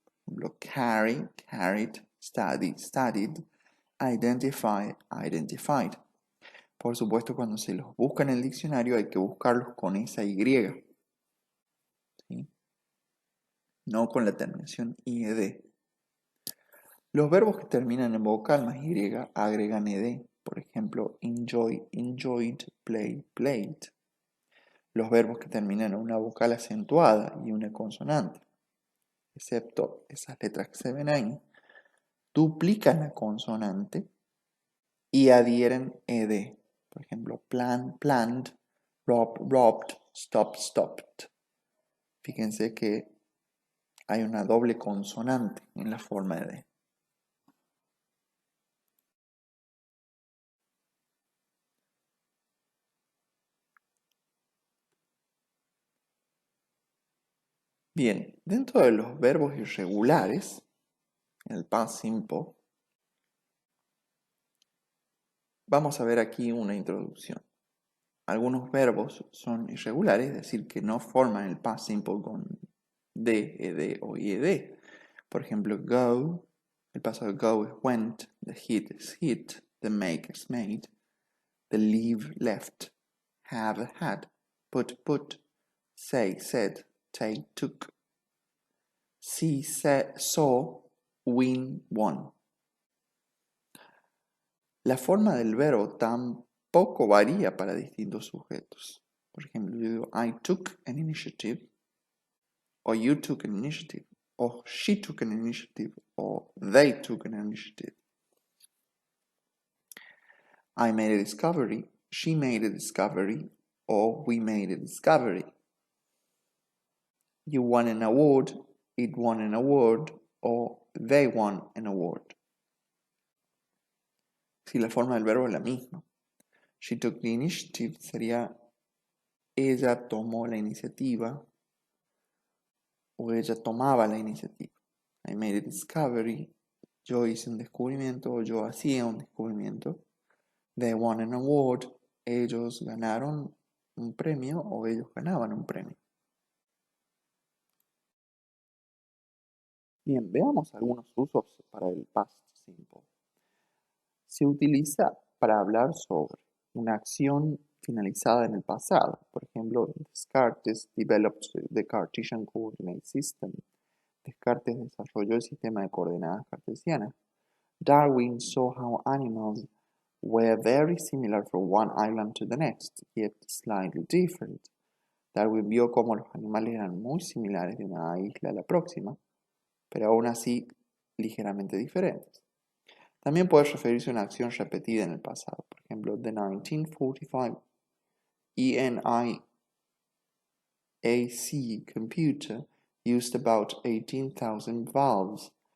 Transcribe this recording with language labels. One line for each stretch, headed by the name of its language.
Spanish: Por ejemplo,
English: carry, carried, study, studied, identify, identified.
Spanish: Por supuesto, cuando se los busca en el diccionario hay que buscarlos con esa y. ¿Sí? No con la terminación ied. Los verbos que terminan en vocal más y agregan ed. Por ejemplo,
English: enjoy, enjoyed, play, played.
Spanish: Los verbos que terminan en una vocal acentuada y una consonante, excepto esas letras que se ven ahí, duplican la consonante y adhieren ed. Por ejemplo,
English: plan, planned, rob, robbed, stop, stopped.
Spanish: Fíjense que hay una doble consonante en la forma de. Bien, dentro de los verbos irregulares, en el past simple, vamos a ver aquí una introducción. Algunos verbos son irregulares, es decir, que no forman el past simple con de, ed o ied. Por ejemplo,
English: go,
Spanish: el pasado
English: go es went, the hit es hit, the make es made, the leave left, have had, put put, say said, take took, see saw, win won.
Spanish: La forma del verbo tampoco varía para distintos sujetos. Por ejemplo, yo digo
English: I took an initiative, or you took an initiative, or she took an initiative, or they took an initiative. I made a discovery, she made a discovery, or we made a discovery. You won an award, it won an award, or they won an award.
Spanish: Si la forma del verbo es la misma.
English: She took the initiative
Spanish: sería ella tomó la iniciativa, o ella tomaba la iniciativa.
English: I made a discovery,
Spanish: yo hice un descubrimiento, o yo hacía un descubrimiento.
English: They won an award,
Spanish: ellos ganaron un premio, o ellos ganaban un premio. Bien, veamos algunos usos para el past simple. Se utiliza para hablar sobre una acción finalizada en el pasado. Por ejemplo,
English: Descartes developed the Cartesian coordinate system.
Spanish: Descartes desarrolló el sistema de coordenadas cartesianas.
English: Darwin saw how animals were very similar from one island to the next, yet slightly different.
Spanish: Darwin vio cómo los animales eran muy similares de una isla a la próxima, pero aún así ligeramente diferentes. También puede referirse a una acción repetida en el pasado. Por ejemplo,
English: the 1945 ENIAC computer used about 18,000 valves.